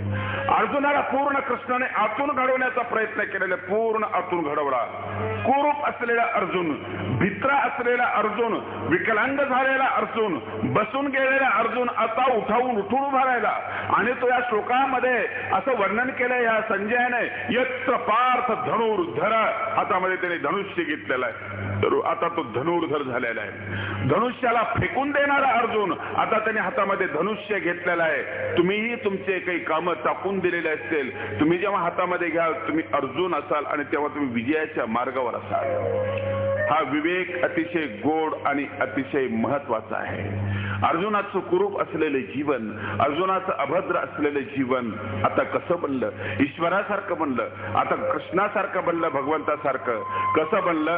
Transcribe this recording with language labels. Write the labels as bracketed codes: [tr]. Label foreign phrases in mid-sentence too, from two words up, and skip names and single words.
[mr] अर्जुनाला पूर्ण कृष्णाने आतून घडवण्याचा प्रयत्न केलेला, पूर्ण आतून घडवला. कुरूप असलेला अर्जुन, भित्रा असलेला अर्जुन, विकलांग झालेला अर्जुन, बसून गेलेला अर्जुन आता उठून उभा राहिला. आणि तो या श्लोकामध्ये असं वर्णन केलंय या संजयाने, [sa] यत्र पार्थ धनुर्धर, [mr] हातामध्ये त्याने धनुष्य घेतलेला आहे. तर आता तो धनुर्धर झालेला आहे. धनुष्याला फेकून देणारा अर्जुन आता त्याने हातामध्ये धनुष्य घेतलेला आहे. तुम्हीही तुमचे काही कामं टाकून दिलेले असतील, तुम्ही जेव्हा हातामध्ये घ्याल तुम्ही अर्जुन असाल आणि तेव्हा तुम्ही विजयाच्या मार्गावर असाल. हा विवेक अतिशय गोड आणि अतिशय महत्वाचा आहे. अर्जुनाचं कुरूप असलेले जीवन, अर्जुनाचं अभद्र असलेले जीवन आता कसं बनलं? ईश्वरासारखं बनलं, आता कृष्णासारखं बनलं, भगवंतासारखं. कसं बनलं?